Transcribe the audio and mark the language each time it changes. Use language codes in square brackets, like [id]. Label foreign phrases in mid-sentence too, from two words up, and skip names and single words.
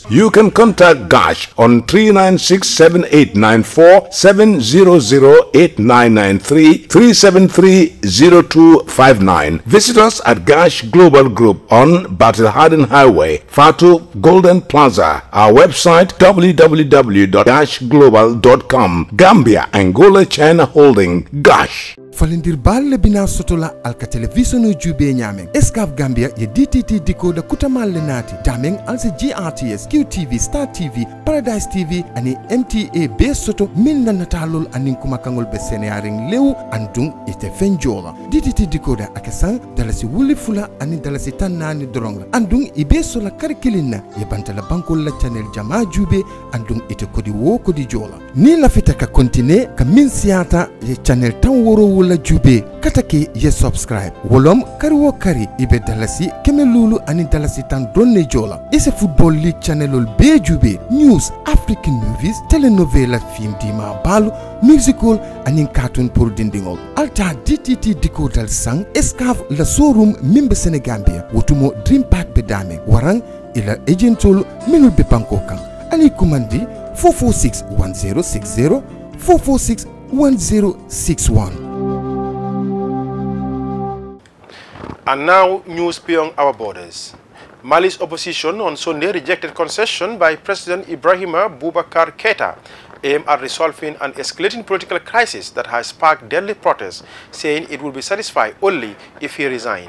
[en] You can contact Gosh on 396-7894, 700-8993, 373-0259. Visit us at Gosh Global Group on Battle Harden Highway, Fatu Golden Plaza. Our website www.goshglobal.com. Gambia, Angola, China Holding, Gosh. [man] falindir balle bina sotola alka television jube nyameng Escaf Gambia ye DTT decoder kutamal lenati dameng alse GRTS QTV Star TV Paradise TV ani MTA be soto min na natalol anin kuma kangol be senearing lew andung ite fenjola DTT decoder akesan dalasi wuli fula ani dalasi tanani doronga andung ibe sola karikilina ye bantala bankol la channel jama jube andung ite kodi wo kodi jola ni lafita ka kontine ka min siata ye channel tan woro wala jube katake ye subscribe wolom kari wo kari ibe dalasi keme lulu ani dalasi tan donne jola ise [en] football league [man] channelol be jube [en] news african movies telenovela film [man] dima balu musical ani cartoon pour dindingol alta DTT decoder sang Escaf la showroom mimbe Senegambia wotumo dream park be dame warang ila agentol minul be banko kan ali kumandi 446-1060 446-1061. [en] And now, news beyond our borders. Mali's opposition on Sunday rejected concession by President Ibrahima Boubacar Keita aimed at resolving an escalating political crisis that has sparked deadly protests, saying it will be satisfied only if he resigned.